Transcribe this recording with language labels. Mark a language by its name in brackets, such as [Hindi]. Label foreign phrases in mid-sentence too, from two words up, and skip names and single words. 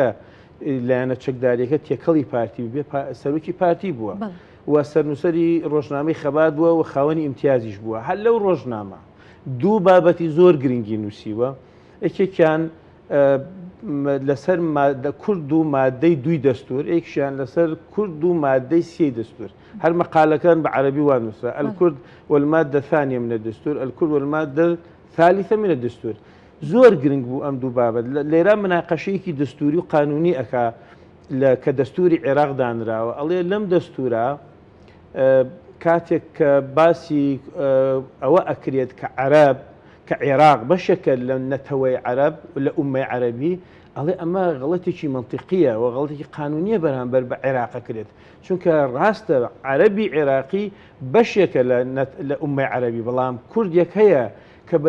[Central Kurdish] لایەنە چەکداریەکە تێکەڵی پارتی بێ سەرۆکی پارتی بووە و سەرنووسەری ڕۆژنامەی خەبات بووە و خاوەنی ئیمتیازیش بووە هەر لەو ڕۆژنامە دوو بابەتی زۆر گرنگی نووسیوە یەکێکیان لەسەر کورد و مادەی 2 دەستور ئێکشیان لەسەر کورد و مادەی 3 دەستور هەر مەقالەکان بە عەربی وان نووسرا [Arabic] الکورد والمادة الثانية من الدستور الكورد والمادة الثالثة من الدستور [Central Kurdish] زۆر گرنگ بوو ئەم دوو بابەت لێرە مناقەشەیەکی دەستوری و قانونی ئەکا کە دەستوری عێراق دانراوە ئەڵێ لەم دەستورە کاتێک کە باسی ئەوە ئەکرێت کە عەرەب کە عێراق بەشێکە لە نەتەوەی عەرەب لە ئومەی عەرەبی ئەڵێ ئەمە غەڵەتێکی منطقیە و غەڵەتێکی قانونیە بەرامبەر بە عێراق ئەکرێت چونکە ڕاستە عەرەبی عێراقی بەشێکە لە ئومەی عەرەبی بەڵام کوردێک هەیە کە بە